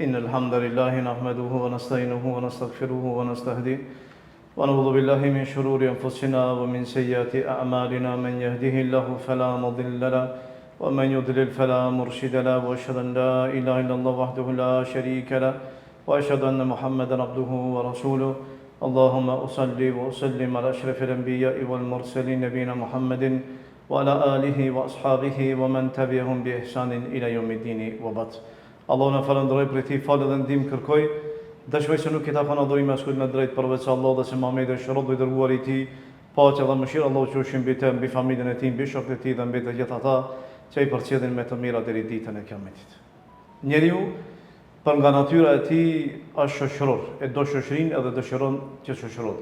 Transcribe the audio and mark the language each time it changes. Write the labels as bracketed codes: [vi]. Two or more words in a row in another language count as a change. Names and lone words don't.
[ar] الحمد لله نحمده ونستعينه ونستغفره ونستهديه ونعوذ بالله من شرور أنفسنا ومن سيئات أعمالنا من يهده الله فلا مضل له ومن يضلل فلا مرشد له وأشهد أن لا إله إلا الله وحده لا شريك له وأشهد أن محمدا عبده ورسوله اللهم أصلي وأسلم على أشرف الأنبياء والمرسلين نبينا محمد وعلى آله وأصحابه ومن تبعهم بإحسان إلى يوم الدين وبعد. [sq] Allahu na falënderoj për këtë falë dhe ndihmë kërkoj. Dëshmoj se nuk i takon adhurimi askuj me drejt përveç Allahut dhe se Muhamedi është rob i dërguar i Tij. Paqja dhe mëshira Allahu qofshin mbi të, mbi familjen e tij, mbi shokët e tij dhe mbi të gjithë ata që i përcjellin me të mira deri ditën e Kiametit. Njeriu për nga natyra e tij është shoqëror, e do shoqërinë edhe dëshiron që shoqërohet.